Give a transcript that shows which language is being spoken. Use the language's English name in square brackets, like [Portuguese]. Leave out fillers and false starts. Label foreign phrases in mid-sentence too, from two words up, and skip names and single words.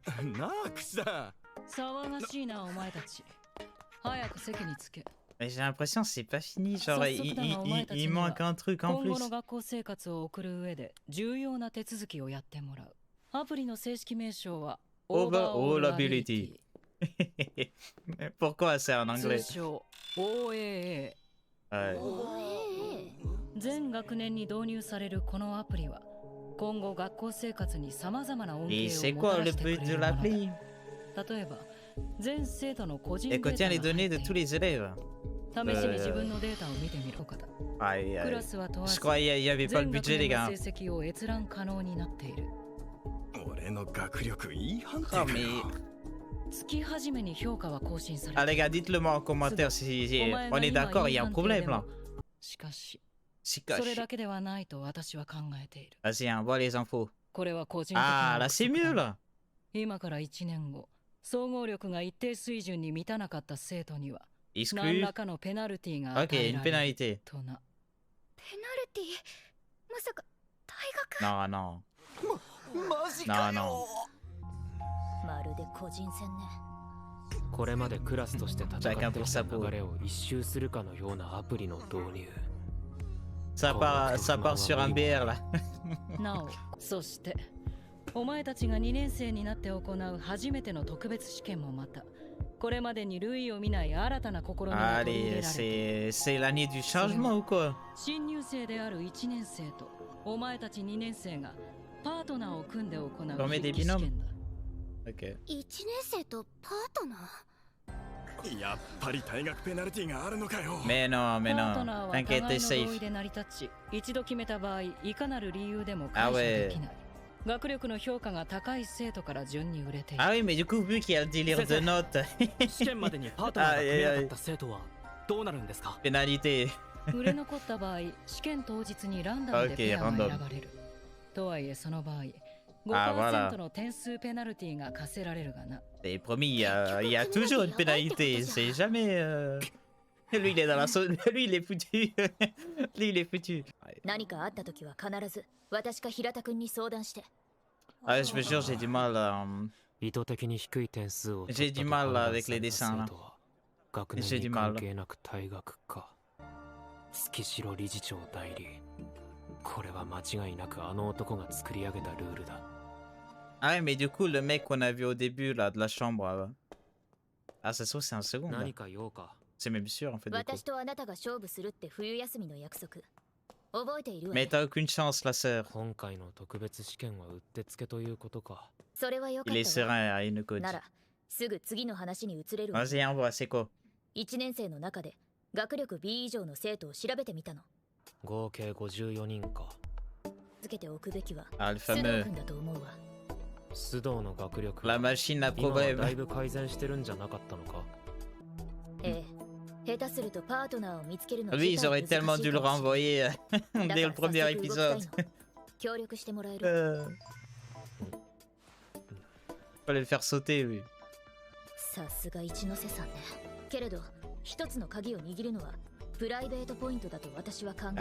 [French] Mais j'ai l'impression que c'est pas fini, genre il manque un truc en plus. [English] Overallability. [French] Pourquoi c'est en anglais? Ouais. [Japanese] 全学年に導入されるこのアプリは今後学校生活に様々な恩恵をもたらしてくれるものだ。例えば全生徒の個人データが入っている。試しに自分のデータを見てみるかだ。クラスは問わず全学年の成績を閲覧可能になっている。俺の学力いい判定かよ。月始めに評価は更新される。 [French] Ah les gars, dites-le moi en commentaire si on est d'accord, il y a un problème là. [Japanese] しかし [French] Vas-y, envoie les infos. Ah, là c'est mieux là. [Japanese] 今から1年後、総合力が一定水準に満たなかった生徒には [French] Exclu. [Japanese] 何らかのペナルティが与 [French] Ok, [Japanese] え [French] une [Japanese] られる [French] pénalité. [Japanese] とな。ペナルティまさか退学 [French] Non, non. [Japanese] マジか [French] Non, [Japanese] よ [French] non. [Japanese] まるで個人戦ね。これまでクラスとして戦ってきた流れを一周するかのようなアプリの導入。 [French] Ça part sur un BR là. [Japanese] なお、そしてお前たちが2年生になって行う初めての特別試験もまたこれまでに類を見ない新たな試みが取り入れ [French] Allez, [Japanese] られている。 [French] c'est l'année du changement ou quoi? [Japanese] 新入生である1年生とお前たち2年生がパートナーを組んで行う筆記試験だ。 [French] Ok. [Japanese] 1年生とパートナーやっぱり退学ペナルティがあるのかよ。 [French] Mais non, mais [Japanese] パート [French] non. [Japanese] ナーは [French] T'inquiète, [Japanese] 互 [French] t'es [Japanese] いの同意 [French] safe. [Japanese] で成り立ち、一度決めた場合、いかなる理由でも解除できない。学力の評価が高い生徒から順に売れている。 [French] Ah oui, mais du coup, vu qu'il y a le délire de notes. [Japanese] 試験までにパートナーが組めなかった生徒はどうなるんですか？ [French] Pénalité. [Japanese] 売れ残った場合、試験当日にランダムでペアが選ばれる。とはいえその場合、5% の点数ペナルティが課せられるがな。 [French] Et promis, il y a toujours une pénalité. C'est jamais. Lui, il est dans la sauce. Lui, il est foutu. Lui, il est foutu. [Japanese] 何かあった時は必ず私か平田君に相談して。 [French] Ah, je vous jure, j'ai du mal. [Japanese] 意図的に低い点数を [French] J'ai du mal là avec les dessins là. [Japanese] 学年 [French] J'ai du [Japanese] に [French] mal. [Japanese] 関係なく退学か。月城理事長代理。これは間違いなくあの男が作り上げたルールだ。 [French] Ah ouais, mais du coup, le mec qu'on a vu au début là de la chambre. Ah, ça se trouve, c'est un second. Là. [Japanese] 何か用か。 [French] C'est même sûr en fait. Du coup. [Japanese] 私とあなたが勝負するって冬休みの約束覚えているわ [French] Mais t'as aucune chance, la sœur. [Japanese] 今回の特別試験はうってつけということか。それはよか [French] Il [Japanese] っ [French] est [Japanese] たわ [French] serein à Inukoji. [Japanese] ならすぐ次の話に移れるわ [French] Vas-y, envoie, c'est quoi? [Japanese] 1 年生の中で学力 B 以上の生徒を調べてみたの合計54人か。つけておくべきは [French] Ah, le [Japanese] 須藤 [French] fameux. [Japanese] 君だと思うわ須藤の学力 [French] La machine à [Japanese] 今はだい [French] problème. [Japanese] ぶ改善してるんじゃなかったのか。ええ下手するとパートナーを見つけるの [French] Lui, ils [Japanese] 自体 [French] auraient tellement [Japanese] 難し [French] dû [Japanese] い [French] le [Japanese] かもしれない [French] renvoyer dès le premier [Japanese] だから早速動きたい [French] épisode. [Japanese] の協力してもらえる [French] Fallait le faire sauter, lui. [Japanese] さすが一ノ瀬さんねけれど一つの鍵を握るのはプライベートポイントだと私は考え